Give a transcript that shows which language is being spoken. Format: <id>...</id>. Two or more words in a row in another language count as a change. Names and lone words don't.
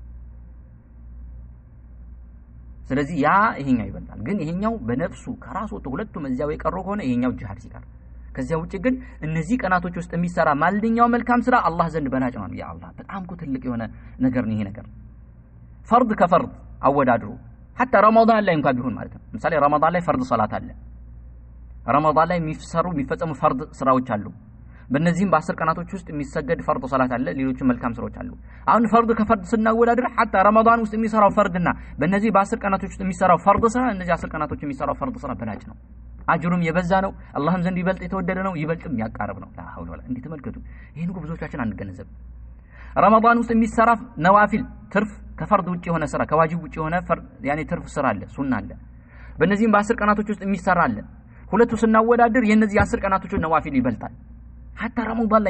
<am>ስለዚህ ያ ይሄኛው ይበልጣል ግን ይሄኛው በነፍሱ ከራሱ ሁለቱም እዚያው የቀሩ ከሆነ ይሄኛው ጂሃድ ሲቀር ከዚያ ውጪ ግን እነዚህ ቀናቶች ውስጥ የሚሰራ ማልኛው መልካም ስራ አላህ ዘንድ በላጭ ነው ያ አላህ በጣም ትልቅ የሆነ ነገር ነው ይሄ ነገር ፈርድ ከፈርድ አወዳድሩ حتى رمضان ላይ እንኳን ቢሆን ማለት ነው ምሳሌ ረመዳን ላይ ፈርድ ሶላት አለ ረመዳን ላይ የሚፈጸሙ ፈርድ ስራዎች አሉ በእነዚህም በ10 ቀናቶች ውስጥ የሚሰገድ ፈርድ ሶላት አለ ሌሎችም መልካም ስራዎች አሉ አሁን ፈርድ ከፈርድ ስናወዳድር حتى ረመዳን ውስጥ የሚሰራው ፈርድና በእነዚህ በ10 ቀናቶች ውስጥ የሚሰራው ፈርድ ስራ እነዚህ 10 ቀናቶች የሚሰራው ፈርድ ስራ በላጭ ነው አጅሩም የበዛ ነው አላህም ዘንድ ይበልጥ የተወደደ ነው ይበልጥም ያቃርብ ነው</am> <ar>لا حول ولا</ar> <am>እንዴ ተመልከቱ ይሄን እኮ ብዙዎቻችን አንገነዘብ ረመዳን ውስጥ የሚሰራ ነዋፊል ትርፍ ከፈርድ ውጪ የሆነ ስራ ከዋጅብ ውጪ የሆነ ያኔ ትርፍ ስራ አለ ሱና አለ በእነዚህም በ10 ቀናቶች ውስጥ የሚሰራ አለ ሁለቱ ስናወዳድር የነዚህ 10 ቀናቶች ነዋፊል ይበልጣል حتى ረመዳን</am>